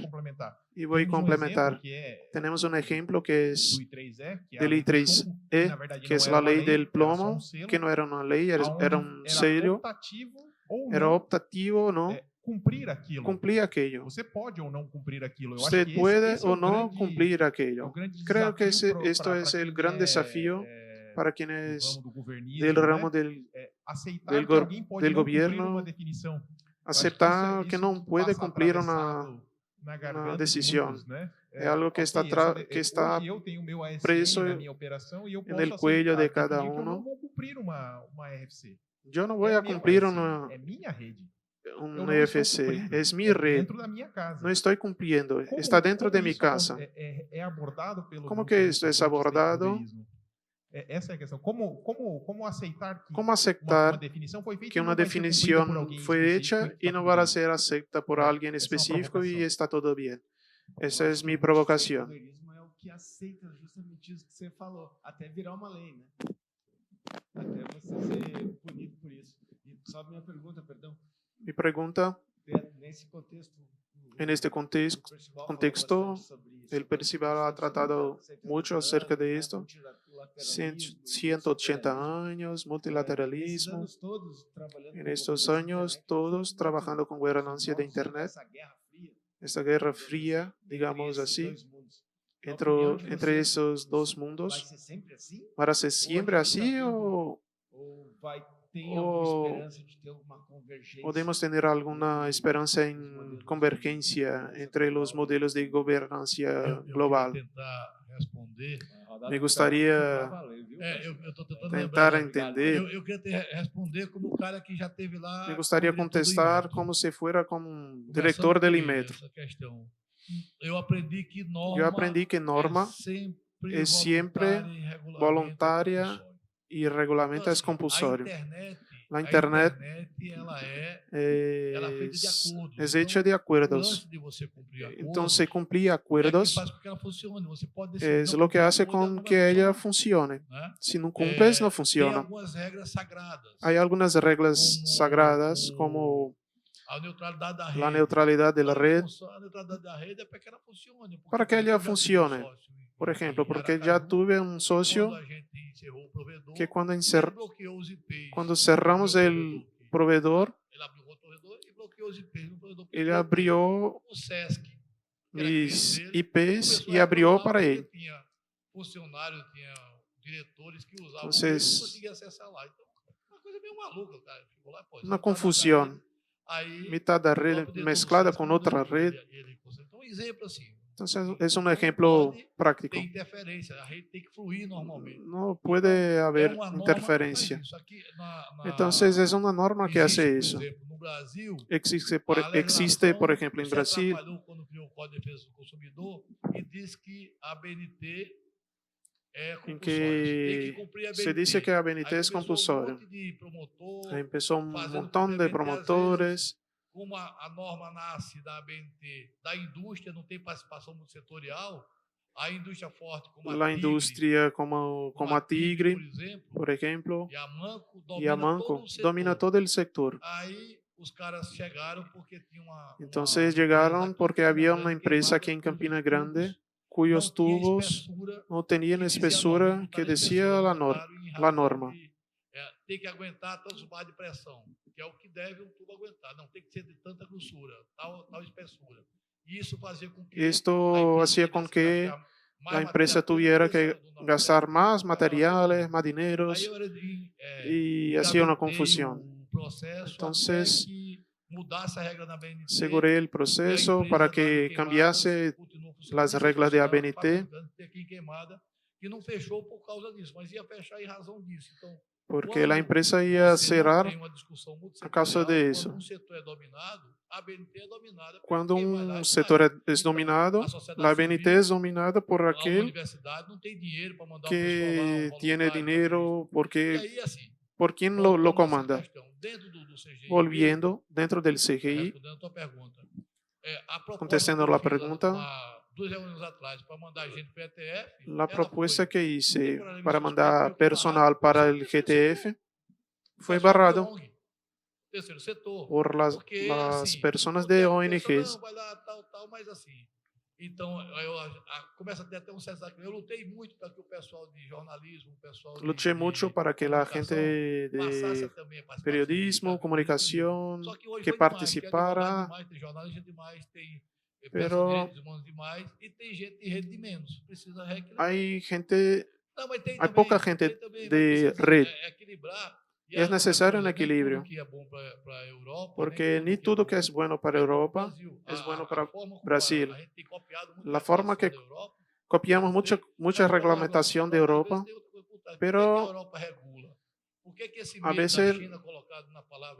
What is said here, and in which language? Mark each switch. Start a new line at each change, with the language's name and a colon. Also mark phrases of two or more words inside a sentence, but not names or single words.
Spanish: Y voy a complementar. Tenemos un ejemplo que es del I3E, que es la ley del plomo, que no era una ley, era un sello, era optativo o no. Cumplir aquello.
Portuguese: Você pode ou não cumprir aquilo. Eu
Spanish: Usted
Portuguese: acho que
Spanish: puede
Portuguese: esse é o o no grande,
Spanish: cumplir aquello. Creo que esto para es el
Portuguese: quem
Spanish: gran
Portuguese: é,
Spanish: desafío para quienes
Portuguese: do governismo,
Spanish: del ramo
Portuguese: né?
Spanish: del,
Portuguese: Aceitar
Spanish: del,
Portuguese: que alguém pode
Spanish: del
Portuguese: não cumprir
Spanish: gobierno,
Portuguese: uma definição. Eu acho que
Spanish: aceptar que no puede
Portuguese: passa
Spanish: cumplir
Portuguese: atravessado na
Spanish: una
Portuguese: garganta de
Spanish: decisión.
Portuguese: muitos, né?
Spanish: Es algo que está, que está
Portuguese: hoje eu tenho meu ASN preso na minha operação e eu
Spanish: en
Portuguese: posso
Spanish: el cuello de
Portuguese: aceitar,
Spanish: cada
Portuguese: definir que eu não
Spanish: uno.
Portuguese: vou cumprir uma RFC.
Spanish: Yo no voy
Portuguese: É
Spanish: a
Portuguese: meu
Spanish: cumplir
Portuguese: ASN, é minha rede. Eu
Spanish: un
Portuguese: não estou
Spanish: EFC,
Portuguese: cumprindo.
Spanish: es mi
Portuguese: É
Spanish: red.
Portuguese: dentro da minha casa.
Spanish: No estoy cumpliendo,
Portuguese: Como-
Spanish: está dentro
Portuguese: como
Spanish: de mi
Portuguese: isso
Spanish: casa.
Portuguese: é abordado pelo
Spanish: ¿Cómo que esto es abordado?
Portuguese: Essa é a questão. Como aceitar que
Spanish: ¿Cómo aceptar
Portuguese: uma definição foi feita
Spanish: que
Portuguese: e
Spanish: una
Portuguese: não vai ser cumprida por
Spanish: definición
Portuguese: alguém
Spanish: fue
Portuguese: específico
Spanish: hecha
Portuguese: e
Spanish: y no
Portuguese: está
Spanish: va a
Portuguese: tudo
Spanish: ser acepta por alguien
Portuguese: Essa é uma
Spanish: específico y
Portuguese: provocação.
Spanish: está todo bien? Esa es mi provocación.
Portuguese: O governismo é o que aceita justamente isso que você falou, até virar uma lei, né? Até você ser punido por isso. E só minha pergunta, perdão,
Spanish: Mi pregunta,
Portuguese: nesse contexto,
Spanish: en este contexto, el Percival ha tratado mucho acerca de esto. 180 años, multilateralismo. En estos años, todos trabajando con gobernanza de Internet. Esta guerra fría, digamos así, entre esos dos
Portuguese: Vai
Spanish: mundos?
Portuguese: ser sempre assim?
Spanish: ¿Va a ser
Portuguese: Ou a
Spanish: siempre
Portuguese: gente tá
Spanish: así
Portuguese: tendo-
Spanish: o
Portuguese: ou vai ter alguma
Spanish: o
Portuguese: esperança de ter alguma convergência?
Spanish: podemos tener alguna esperanza en convergencia entre los modelos de gobernanza
Portuguese: Eu
Spanish: global?
Portuguese: queria tentar responder.
Spanish: Me gustaría
Portuguese: Eu estou tentando tentar lembrar.
Spanish: entender.
Portuguese: Eu queria responder como o cara que já esteve lá.
Spanish: Me gustaría
Portuguese: como diretor do
Spanish: contestar
Portuguese: Inmetro.
Spanish: como si fuera como un
Portuguese: Começando
Spanish: director del
Portuguese: por
Spanish: Inmetro.
Portuguese: essa questão. Eu aprendi que norma
Spanish: Yo aprendí que norma es siempre voluntaria y regulamento es compulsorio. La Internet es hecha de acuerdos. Entonces, cumplir acuerdos es lo que hace con que ella funcione. Si no cumples, no
Portuguese: Tem
Spanish: funciona.
Portuguese: algumas regras sagradas.
Spanish: Hay algunas reglas sagradas como
Portuguese: A neutralidade da rede.
Spanish: la neutralidad de la red
Portuguese: A neutralidade da rede é para que ela funcione. porque
Spanish: para que
Portuguese: eu
Spanish: ella
Portuguese: já tive
Spanish: funcione.
Portuguese: sócio
Spanish: Por ejemplo,
Portuguese: em
Spanish: porque
Portuguese: Aracaju,
Spanish: ya tuve un socio
Portuguese: quando a gente encerrou o provedor,
Spanish: que
Portuguese: ele bloqueou os IPs.
Spanish: cuando cerramos el proveedor,
Portuguese: Ele abriu outro provedor e bloqueou os IPs no provedor.
Spanish: él abrió
Portuguese: O SESC,
Spanish: mis
Portuguese: dele,
Spanish: IPs
Portuguese: começou
Spanish: y
Portuguese: a
Spanish: abrió
Portuguese: reclamar
Spanish: para
Portuguese: porque
Spanish: él.
Portuguese: Tinha funcionários, tinha diretores que usavam
Spanish: Entonces,
Portuguese: e não conseguia acessar lá. Então, uma coisa meio maluca, cara. Ficou lá, pô,
Spanish: Una confusión. Mitad de red mezclada con otra red.
Portuguese: Então, um exemplo assim.
Spanish: Entonces, es un ejemplo práctico.
Portuguese: Tem interferência, a rede tem que fluir normalmente.
Spanish: No puede haber
Portuguese: uma norma
Spanish: interferencia.
Portuguese: que faz isso. Aqui na
Spanish: Entonces, es una norma que hace
Portuguese: existe,
Spanish: eso.
Portuguese: por exemplo, no Brasil,
Spanish: Existe,
Portuguese: a
Spanish: existe, por
Portuguese: legislação,
Spanish: ejemplo, en
Portuguese: você
Spanish: Brasil,
Portuguese: trabalhou quando criou o Código de Defesa do Consumidor e diz que a BNT é
Spanish: en
Portuguese: compulsória. Você tem
Spanish: que
Portuguese: que cumprir a
Spanish: se
Portuguese: BNT.
Spanish: dice que a BNT
Portuguese: Aí
Spanish: es
Portuguese: começou
Spanish: compulsorio.
Portuguese: Um monte de promotor,
Spanish: Ahí empezó un
Portuguese: fazendo
Spanish: montón de
Portuguese: cumprimento, e às vezes,
Spanish: promotores.
Portuguese: como a norma nasce da BNT, da indústria, não tem participação muito setorial, a indústria forte como a
Spanish: La
Portuguese: Tigre,
Spanish: industria como a Tigre, por ejemplo,
Portuguese: e a Manco
Spanish: y a Manco domina todo el sector.
Portuguese: Aí os caras chegaram porque tinha uma
Spanish: Entonces llegaron porque había una empresa aquí en Campina Grande cuyos tubos no tenían espesura que decía la norma.
Portuguese: Tem que aguentar tantos bar de pressão, que é o que deve um tubo aguentar. Não tem que ser de tanta grossura, tal espessura. E isso fazia com que
Spanish: Esto hacía con que la empresa tuviera que gastar más materiales, más dineros, y hacía una confusión. Entonces,
Portuguese: mudasse a regra da BNT.
Spanish: seguré el proceso para que cambiase las reglas de ABNT,
Portuguese: Aqui em Queimada, que não fechou por causa disso, mas ia fechar em razão disso. Então,
Spanish: porque la empresa iba a cerrar
Portuguese: tem uma discussão muito
Spanish: a causa de
Portuguese: setorial,
Spanish: eso.
Portuguese: quando um setor é dominado, a BNT é dominada.
Spanish: Cuando un sector es dominado, la ABNT es dominada por
Portuguese: A
Spanish: aquel
Portuguese: universidade não tem dinheiro para mandar
Spanish: que tiene dinero,
Portuguese: E
Spanish: porque
Portuguese: aí, assim,
Spanish: por quién lo comanda.
Portuguese: dentro do CGI,
Spanish: Volviendo dentro del CGI,
Portuguese: respondendo a tua pergunta, a proposta
Spanish: contestando
Portuguese: que eu
Spanish: la
Portuguese: fiz
Spanish: pregunta,
Portuguese: há 2 anos atrás para mandar gente para o ETF,
Spanish: la propuesta que hice
Portuguese: por
Spanish: para mandar personal para el GTF fue barrado
Portuguese: terceiro setor,
Spanish: por las
Portuguese: assim,
Spanish: personas
Portuguese: o
Spanish: de
Portuguese: tempo
Spanish: ONGs.
Portuguese: pensa, não, vai lá, tal, mas assim. Então, começa a ter até um certo desafio. Eu lutei muito para que o pessoal de jornalismo, o pessoal
Spanish: Luché mucho para que la gente
Portuguese: passasse
Spanish: de
Portuguese: também a participar
Spanish: periodismo, comunicación,
Portuguese: Só que hoje
Spanish: que
Portuguese: foi demais,
Spanish: participara,
Portuguese: demais, tem jornalista demais, tem
Spanish: pero
Portuguese: direitos humanos demais e tem gente de rede de menos. Precisa reequilibrar.
Spanish: hay gente,
Portuguese: Não, mas tem
Spanish: hay
Portuguese: também,
Spanish: poca gente
Portuguese: também,
Spanish: de
Portuguese: precisa
Spanish: red.
Portuguese: Equilibrar. E
Spanish: Es
Portuguese: a-
Spanish: necesario un
Portuguese: nem tudo
Spanish: equilibrio,
Portuguese: que é bom para a Europa,
Spanish: porque ni todo que es bueno para Europa es bueno para Brasil.
Portuguese: a gente tem copiado muito
Spanish: La forma que copiamos mucha reglamentación de Europa,
Portuguese: a
Spanish: pero
Portuguese: Europa regula. Por que esse
Spanish: a
Portuguese: medo da
Spanish: veces
Portuguese: China colocado na palavra